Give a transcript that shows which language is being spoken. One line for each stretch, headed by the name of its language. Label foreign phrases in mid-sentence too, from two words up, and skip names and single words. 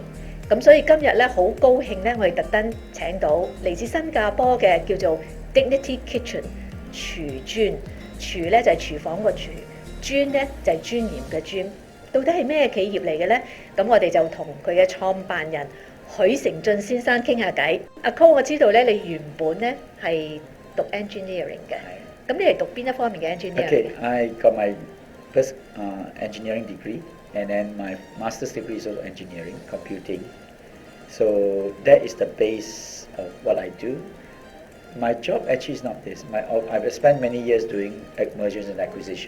Cantonese: 咁所以今日咧好高興咧，我哋特登請到嚟自新加坡嘅叫做 Dignity Kitchen 廚尊，廚咧就係廚房個廚。尊咧就係尊嚴嘅尊，到底係咩企業嚟嘅咧？咁我哋就同佢嘅創辦人許成俊先生傾下偈。阿 Cole， 我知道咧你原本咧係讀 engineering 嘅，咁你係讀邊一方面嘅 engineering？
English: Okay, I got my first engineering degree, and then my master's degree is also engineering, computing. So that is the base of what I do. My job actually is not this. I've spent many years doing mergers and acquisition.